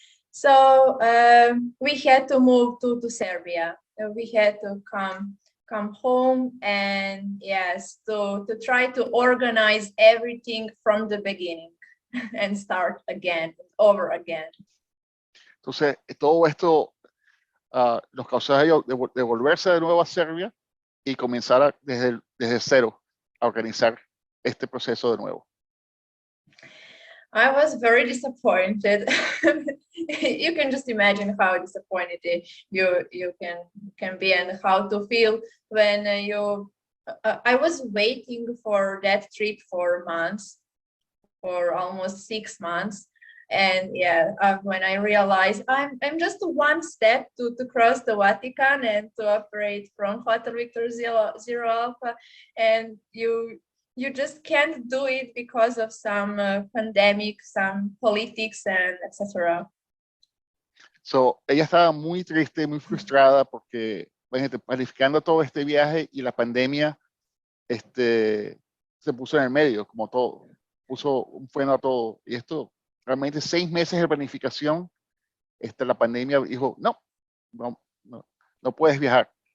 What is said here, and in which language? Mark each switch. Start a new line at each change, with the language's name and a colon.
English: So we had to move to Serbia. We had to come home, and yes, to try to organize everything from the beginning and start again, over again.
Spanish: Entonces, todo esto los causó a ellos de volverse de nuevo a Serbia y comenzar desde cero a organizar este proceso de nuevo.
English: I was very disappointed. You can just imagine how disappointed you can be and how to feel when I was waiting for that trip for months, for almost 6 months. And yeah, when I realized I'm just one step to cross the Vatican and to operate from Hotel Victor Zero Alpha, and you just can't do it because of some pandemic, some politics, and etc.
Spanish: So, ella estaba muy triste, muy frustrada porque, imagínate, planificando todo este viaje y la pandemia se puso en el medio, como todo, puso un freno a todo. Y esto, realmente 6 meses de planificación, la pandemia dijo, no puedes viajar.